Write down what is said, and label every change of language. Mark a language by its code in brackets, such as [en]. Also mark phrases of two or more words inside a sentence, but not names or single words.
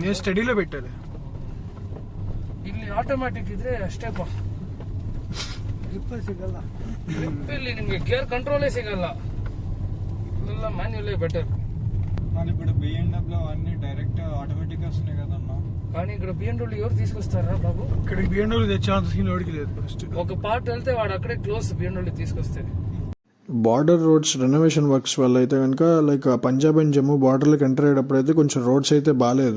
[kn] ಸ್ಟಡಿಲೋ ಬಿಟ್ಟರೆ ಇಲ್ಲಿ ಆಟೋಮ್ಯಾಟಿಕ್ ಇದ್ರೆ ಅಷ್ಟೇ ಪಾ, ಗ್ರಿಪ್ ಸಿಗಲ್ಲ. ಗ್ರಿಪ್ ಇಲ್ಲಿ ನಿಮಗೆ ಗೇರ್ ಕಂಟ್ರೋಲೇ ಸಿಗಲ್ಲ. ಇದೆಲ್ಲ ಮ್ಯಾನ್ಯುವಲೇ ಬೆಟರ್. [te] కానీ ఇప్పుడు BMW అన్ని [en] direct automatic [te] వస్తున్నాయి కదన్నా. కానీ ఇక్కడ BMW ఎవరు తీసుకొస్తారా బాబు? ఇక్కడ BMW తెచ్చాంత సీన్ ఓడికి లేదు. ఫస్ట్ ఒక పార్ట్ వెళ్తే వాడు అక్కడే క్లోజ్ BMW తీసుకొస్తే. [en] border roads renovation works [te] వల్ల అయితే కనుక లైక్ పంజాబ్ అండ్ జమ్మూ బార్డర్లకు ఎంటర్ అయ్యేటప్పుడు అయితే కొంచెం రోడ్స్ అయితే బాగాలేదు.